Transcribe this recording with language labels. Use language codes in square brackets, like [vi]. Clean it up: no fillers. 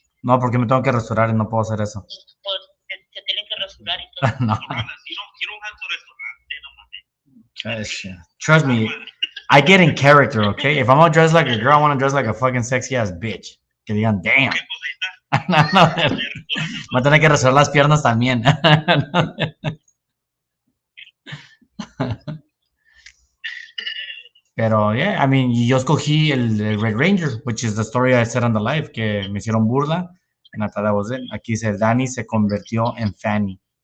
[es] No, porque me tengo que restaurar y no puedo hacer eso. Pues se tienen que rasurar y todo. No. [en] You don't have to restaurante, [es] no mames. [en] Trust me, I get in character, okay? If I'm gonna dress like a girl, I want to dress like a fucking sexy ass bitch. [es] Que digan, damn. Ok, pues ahí está. No. Voy a tener que restaurar las piernas también. [en] Pero, yeah, I mean, [es] yo escogí el [en] Red Ranger, which is the story I said on the live, [es] que me hicieron burla, [en] and I thought that was it. [es] Aquí dice, Danny se convirtió en Fanny.